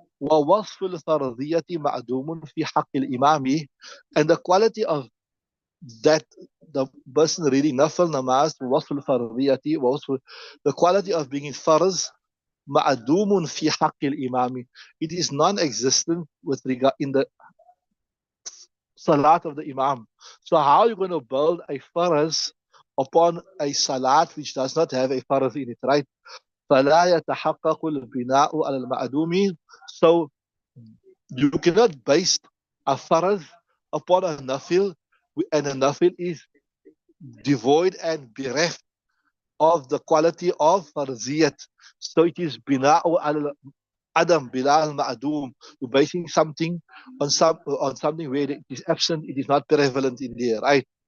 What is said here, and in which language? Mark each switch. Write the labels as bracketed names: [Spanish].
[English] ووصف الفرضية معدوم في حق الإمام, and the quality of that, the person reading nafal namaz, وصف الفرضية, the quality of being farz, معدوم في حق الإمام, it is non-existent with regard in the salat of the imam. So how are you going to build a farz upon a salat which does not have a farz in it, right? [Arabic] فلا يتحقق البناء على المعدوم. [English] So you cannot base a faraz upon a nafil, and a nafil is devoid and bereft of the quality of farziyat. So it is bina'u Adam, Bilal, Ma'adum. You're basing something on something where it is absent, it is not prevalent in there, right?